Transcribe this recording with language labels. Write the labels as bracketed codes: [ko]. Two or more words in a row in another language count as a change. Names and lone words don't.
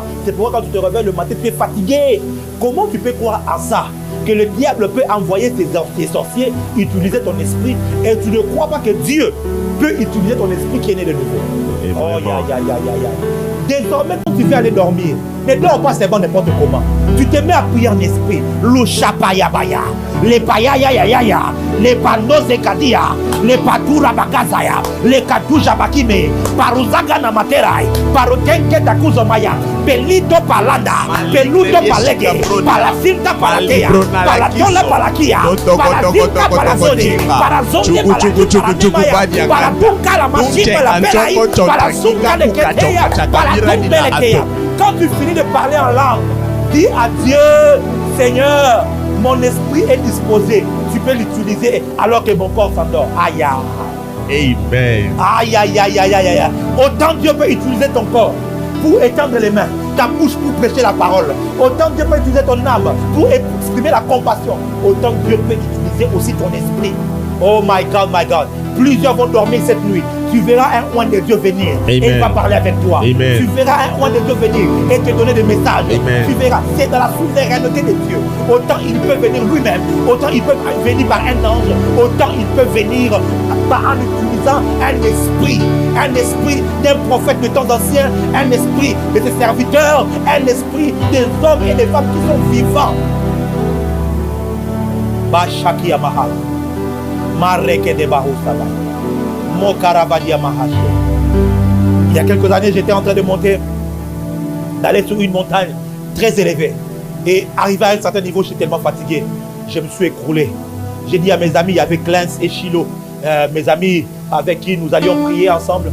[fr] C'est pourquoi quand tu te réveilles le matin, tu es fatigué. Comment tu peux croire à ça? Que le diable peut envoyer ses sorciers, utiliser ton esprit, et tu ne crois pas que Dieu peut utiliser ton esprit qui est né de nouveau. Oh, désormais, quand tu veux aller dormir, ne dors pas seulement n'importe comment. Tu te mets à prier en esprit. Louchapayabaya, les payayayaya, les panozekadia, les patura bakazaya, les katouja bakime, paruzaga namaterai, parutenke takuzomaya, pelito palanda, peluto palege, palacinta palatea, palatola palakia, palacinta palazone, parazone palakia, paratunka la machine la pelai, parasunka de keteya, paratunka lekeya. Quand tu finis de parler en langue, dis à Dieu, Seigneur, mon esprit est disposé. Tu peux l'utiliser alors que mon corps s'endort. Aïe. Amen. Aïe. Autant Dieu peut utiliser ton corps pour étendre les mains, ta bouche pour prêcher la parole. Autant Dieu peut utiliser ton âme pour exprimer la compassion. Autant Dieu peut utiliser aussi ton esprit. [en] Oh my God. [fr] Plusieurs vont dormir cette nuit. Tu verras un oint de Dieu venir. Amen. Et il va parler avec toi. Amen. Tu verras un oint de Dieu venir et te donner des messages. Amen. Tu verras, c'est dans la souveraineté de Dieu. Autant il peut venir lui-même, autant il peut venir par un ange, autant il peut venir en utilisant un esprit d'un prophète de temps ancien, un esprit de ses serviteurs, un esprit des hommes et des femmes qui sont vivants. Bashaki Yamaha. Mareke de Bahusaba. Mokarabadia Mahache. Il y a quelques années, j'étais en train de monter, d'aller sur une montagne très élevée. Et arrivé à un certain niveau, je suis tellement fatigué. Je me suis écroulé. J'ai dit à mes amis, il y avait Clance et Chilo, mes amis avec qui nous allions prier ensemble.